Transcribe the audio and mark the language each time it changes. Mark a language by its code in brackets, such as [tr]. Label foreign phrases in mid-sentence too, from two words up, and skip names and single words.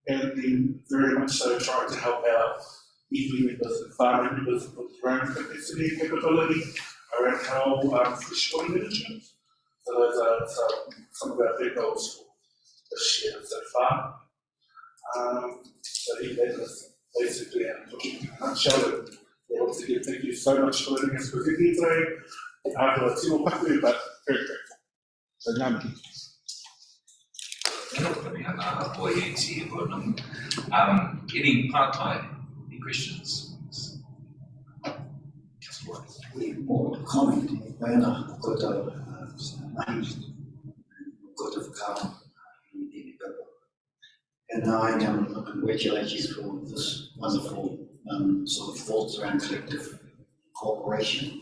[en] and then very much so trying to help out iwi members and farming members with their own capacity and capability around how fish water management. So those are some of our big goals for this year so far. So yeah, that is basically our project in a nutshell. Once again, thank you so much for letting us present here today. [mi] Tino paku, [en] but very grateful. So [mi] ngā mihi. [en] Any part-time, any questions? More comment, Diana, got a whakao, and I congratulate you for this wonderful sort of thoughts around collective cooperation.